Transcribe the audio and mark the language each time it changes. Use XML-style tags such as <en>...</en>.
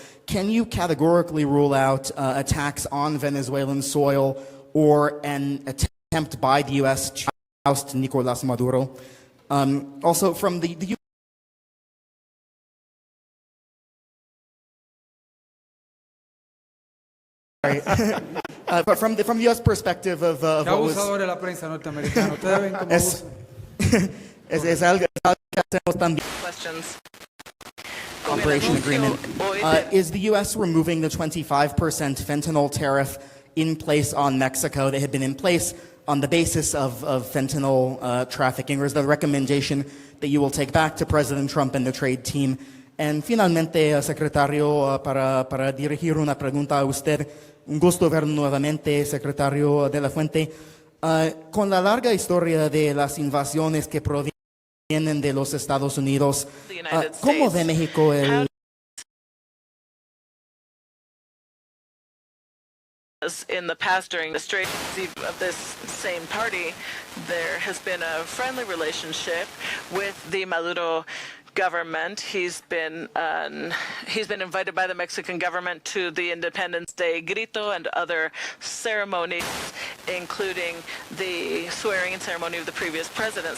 <en>Can you categorically rule out attacks on Venezuelan soil or an attempt by the U.S. to oust Nicolás Maduro? Also, from the but from the U.S. perspective of what was...</en> <es>Abusador de la prensa norteamericana. Ustedes ven cómo abusan. Es algo que hacemos también.</es> <en>Questions. Cooperation agreement. Is the U.S. removing the 25% fentanyl tariff in place on Mexico that had been in place on the basis of fentanyl trafficking, or is the recommendation that you will take back to President Trump and the trade team?</en> <es>And finalmente, secretario, para dirigir una pregunta a usted, un gusto verlo nuevamente, secretario de la Fuente. Con la larga historia de las invasiones que provienen de los Estados Unidos, ¿cómo ve México el...</es> <en>In the past, during the strategy of this same party, there has been a friendly relationship with the Maduro government. He's been invited by the Mexican government to the Independence Day grito and other ceremonies, including the swearing-in ceremony of the previous president.</en>